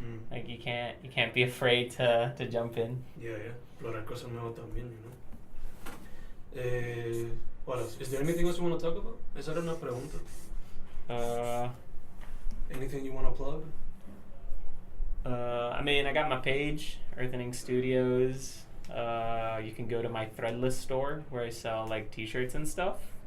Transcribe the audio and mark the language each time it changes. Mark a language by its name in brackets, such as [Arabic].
[English] Like, you can't be afraid to jump in. [Spanish] Yeah. Explorar cosas nuevas también, you know. [English] What else? Is there anything else you want to talk about? [Spanish] Esa era una pregunta. [English] Anything you want to plug? I mean, I got my page, Earthening Studios. You can go to my Threadless store where I sell like t-shirts and stuff.